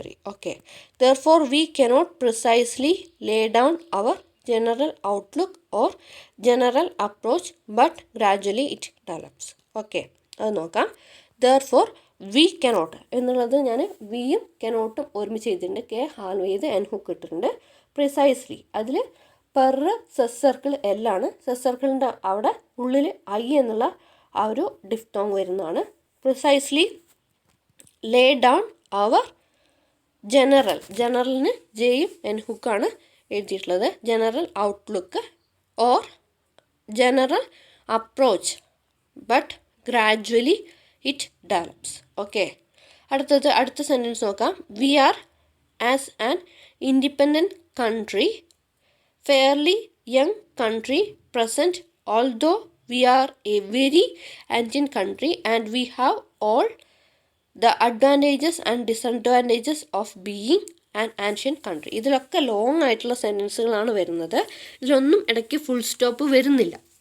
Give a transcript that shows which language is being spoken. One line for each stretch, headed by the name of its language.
English: Okay, therefore we cannot precisely lay down our general outlook or general approach but gradually it develops.
Malayalam: Okay, അത് നോക്കാം.
English: therefore we cannot
Malayalam: എന്നുള്ളത് ഞാൻ വിയും കനോട്ടും ഒരുമിച്ച് ചെയ്തിട്ടുണ്ട്. കെ ഹാൽവ് ചെയ്ത് എൻ ഹുക്ക് ഇട്ടിട്ടുണ്ട്. പ്രിസൈസ്ലി അതിൽ പെർ സെസ് സർക്കിൾ എല്ലാണ്. സെസ് സർക്കിളിൻ്റെ അവിടെ ഉള്ളിൽ ഐ എന്നുള്ള ആ ഒരു ഡിഫ്തോങ് വരുന്നതാണ്.
English: precisely lay down അവർ
Malayalam: ജനറലിന് ജെയും എൻ ഹുക്കാണ് എഴുതിയിട്ടുള്ളത്.
English: General outlook or general approach but gradually it develops.
Malayalam: Okay, അടുത്ത സെൻറ്റൻസ് നോക്കാം.
English: We are as an independent country fairly young country present although we are a very ancient country and we have all the advantages and disadvantages of being an ancient country.
Malayalam: ഇതിലൊക്കെ long ആയിട്ടുള്ള സെൻറ്റൻസുകളാണ് വരുന്നത്. ഇതിലൊന്നും ഇടയ്ക്ക് full stop വരുന്നില്ല.